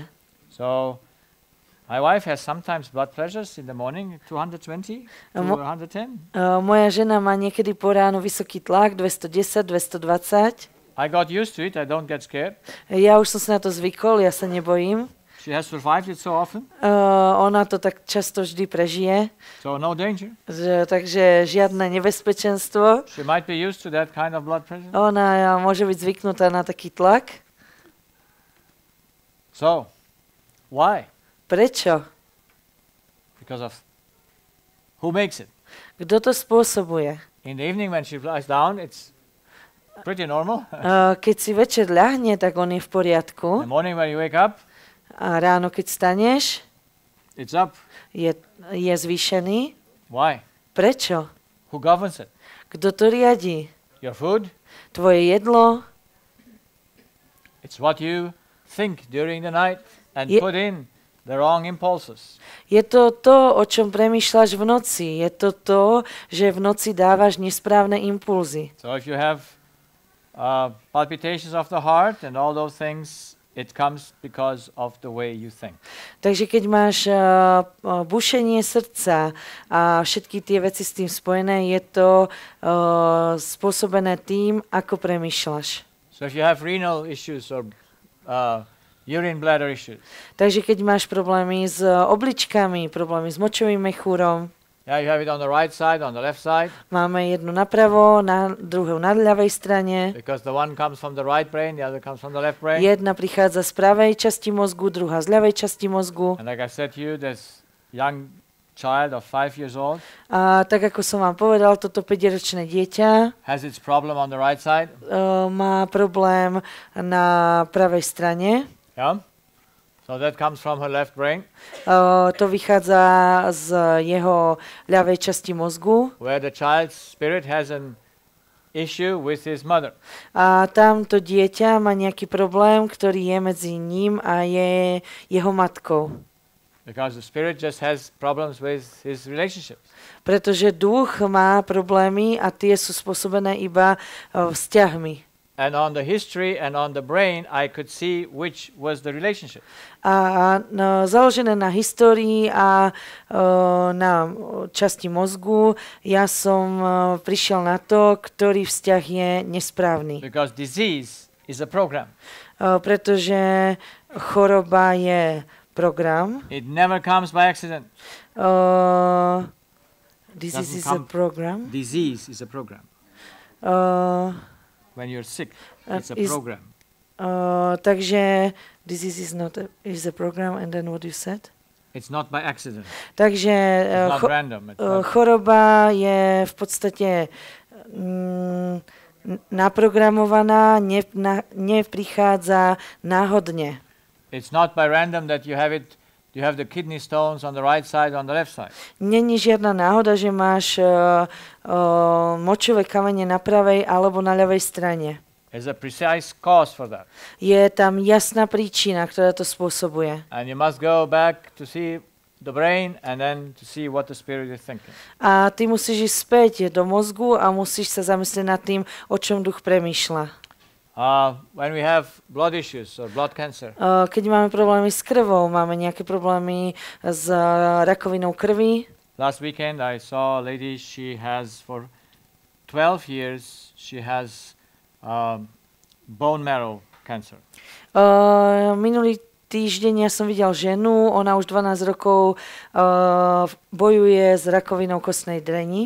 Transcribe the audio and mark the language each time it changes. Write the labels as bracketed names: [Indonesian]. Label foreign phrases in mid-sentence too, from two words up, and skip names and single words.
[English] So, my wife has sometimes blood pressures in the morning, 220 to 110. [Slovak] Moja žena má niekedy po ránu vysoký tlak, 210, 220. [English] I got used to it, I don't get scared. [Slovak] Ja už som sa na to zvykol, ja sa nebojím. [English] She has survived it so often. [Slovak] Ona to tak často vždy prežije. [English] So no danger. [Slovak] Takže žiadne nebezpečenstvo. [English] She might be used to that kind of blood pressure. [Slovak] Ona môže byť zvyknutá na taký tlak. [English] So, why? [Slovak] Prečo? [English] Because of who makes it. [Slovak] Kto to spôsobuje? [English] In the evening when she lies down, it's pretty normal. [Slovak] Keď si večer ľahne, tak on je v poriadku. [English] In the morning when you wake up, [Slovak] a ráno, keď staneš, [English] it's up. [Slovak] Je zvýšený. [English] Why? [Slovak] Prečo? [English] Who governs it? [Slovak] Kto to riadi? [English] Your food? [Slovak] Tvoje jedlo? [English] It's what you think during the night and put in the wrong impulses. [Slovak] Je to to, o čom premýšľaš v noci. Je to to, že v noci dávaš nesprávne impulzy. [English] So if you have palpitations of the heart and all those things, it comes because of the way you think. [Slovak] Takže keď máš bušenie srdca a všetky tie veci s tým spojené, je to spôsobené tým, ako premýšľaš. [English] So if you have renal issues or urine bladder issues. [Slovak] Takže keď máš problémy s obličkami, problémy s močovým mechúrom, [English] yeah, you have it on the right side, on the left side. [Slovak] Máme jednu napravo, druhú na ľavej strane. [English] Because the one comes from the right brain, the other comes from the left brain. [Slovak] Jedna prichádza z pravej časti mozgu, druhá z ľavej časti mozgu. [English] And like I said to you, this young child of 5 years old. [Slovak] A tak ako som vám povedal, toto 5-ročné dieťa [English] has its problem on the right side. [Slovak] Má problém na pravej strane. [English] Yeah. So that comes from her left brain. [Slovak] To vychádza z jeho ľavej časti mozgu. [English] Where the child's spirit has an issue with his mother. [Slovak] A tamto dieťa má nejaký problém, ktorý je medzi ním a jeho matkou. [English] Because the spirit just has problems with his relationships. [Slovak] Pretože duch má problémy a tie sú spôsobené iba vzťahmi. [English] And on the history and on the brain, I could see which was the relationship. [Slovak] A založené na histórii a na časti mozgu, ja som prišiel na to, ktorý vzťah je nesprávny. [English] Because disease is a program. [Slovak] Pretože choroba je program. [English] It never comes by accident. Disease is a program. Disease is a program. When you're sick, it's a program. Takže disease is a program, and then what you said? It's not by accident. [Slovak] Takže [English] it's not random. [Slovak] choroba je v podstate naprogramovaná, neprichádza náhodne. [English] It's not by random that you have the kidney stones on the right side, on the left side. [Slovak] Není žiadna náhoda, že máš močové kamene na pravej alebo na ľavej strane. [English] There's a precise cause for that. [Slovak] Je tam jasná príčina, ktorá to spôsobuje. [English] And you must go back to see the brain and then to see what the spirit is thinking. [Slovak] A ty musíš ísť späť do mozgu a musíš sa zamyslieť nad tým, o čom duch premýšľa. [English] When we have blood issues or blood cancer. [Slovak] Keď máme problémy s krvou, máme nejaké problémy s rakovinou krvi. [English] Last weekend I saw a lady, she has for 12 years, she has bone marrow cancer. [Slovak] Minulý týždeň ja som videl ženu, ona už 12 rokov bojuje s rakovinou kostnej dreni.